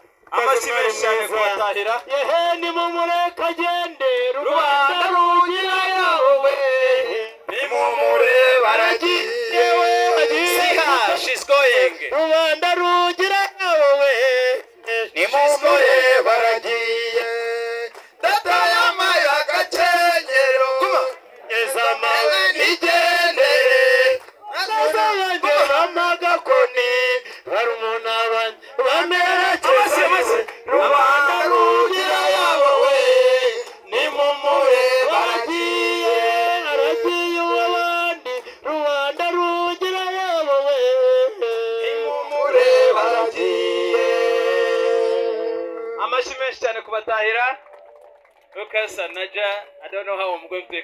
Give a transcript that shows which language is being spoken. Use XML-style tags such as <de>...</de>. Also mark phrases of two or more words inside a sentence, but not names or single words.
<rw>Amashyi menshi cyane ku batahira. Yehe, nimumureke agende, Rubanda rubanda rugira yawe. Nimumurebe aragiye. Yewe, agiye. Siha,</rw> <en>she's going.</en> <rw>Rubanda rugira yawe. Nimumurebe Baragiye, data yamaye agakenyero. Guma. Eza mawe nigendere, basaza banjye bamagakoni, barumuna banjye bamerekeze. Amase, amase. Rubanda rugira yabo we, nimumure baragiye, aragiye uw'abandi. Rubanda rugira yabo we, nimumure baragiye. Amashyi menshi cyane kubatahira.</rw> <en>Lucas and Naja, I don't know how I'm going to</en>